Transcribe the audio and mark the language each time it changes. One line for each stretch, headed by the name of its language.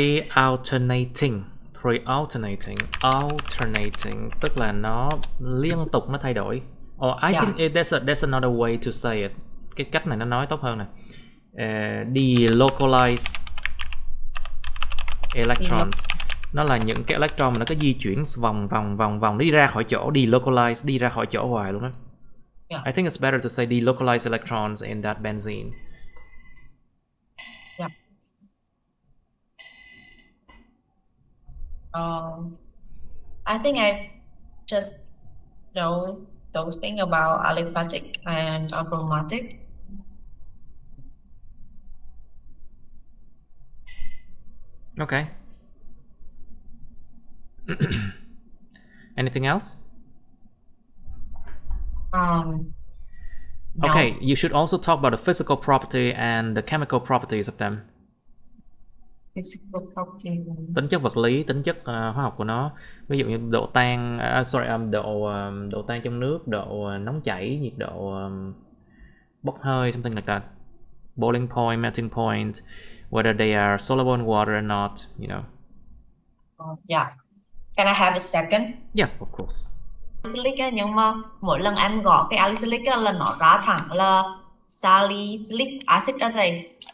Vietnamese: Alternating, tức là nó liên tục, nó thay đổi.
English: I think that's another way to say it.
Vietnamese: Cái cách này nó nói tốt hơn nè.
English: Delocalized electrons.
Vietnamese: Nó là những cái electron mà nó có di chuyển vòng đi ra khỏi chỗ. Delocalized, đi ra khỏi chỗ hoài luôn đó.
English: I think it's better to say delocalized electrons in that benzene. I think I just know those things about aliphatic and aromatic. Okay. Anything else? No. Okay, you should also talk about the physical property and the chemical properties of them. Physical property.
Vietnamese: Tính chất vật lý, tính chất hóa học của nó. Ví dụ như độ tan, độ tan trong nước, độ nóng chảy, nhiệt độ bốc hơi,
English: something like that. Boiling point, melting point, whether they are soluble in water or not, you know. Yeah. Can I have a second? Yeah, of course.
Vietnamese: Salicylic á, nhưng mà mỗi lần em gõ cái salicylic á là nó ra thẳng là salicylic acid ở đây.